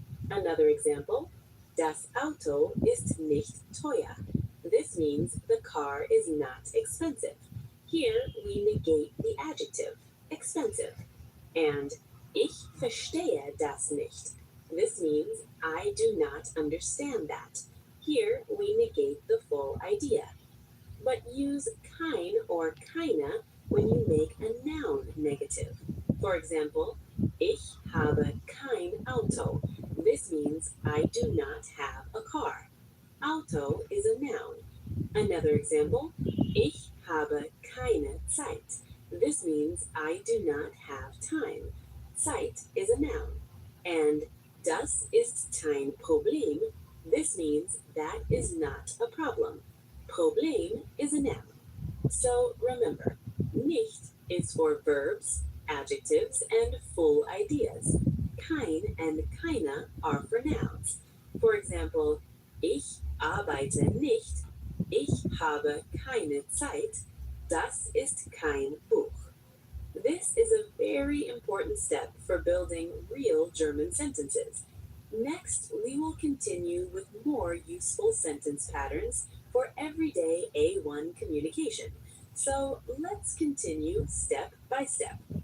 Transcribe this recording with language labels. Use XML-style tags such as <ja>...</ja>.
<en>Another example,</en> <de>das Auto ist nicht teuer.</de> <en>This means the car is not expensive. Here we negate the adjective, expensive.</en> <de>And ich verstehe das nicht.</de> <en>This means I do not understand that. Here we negate the full idea. But use kein or keine when you make a noun negative. For example,</en> <de>ich habe kein Auto.</de> <en>This means I do not have a car. Auto is a noun. Another example,</en> <de>ich habe keine Zeit.</de> <en>This means I do not have time. Zeit is a noun.</en> <de>And das ist kein Problem.</de> <en>This means that is not a problem. Problem is a noun. So remember, nicht is for verbs, adjectives, and full ideas. Kein and keine are for nouns. For example,</en> <de>ich arbeite nicht. Ich habe keine Zeit. Das ist kein Buch.</de> <en>This is a very important step for building real German sentences. Next, we will continue with more useful sentence patterns for everyday A1 communication. So let's continue step by step.</en>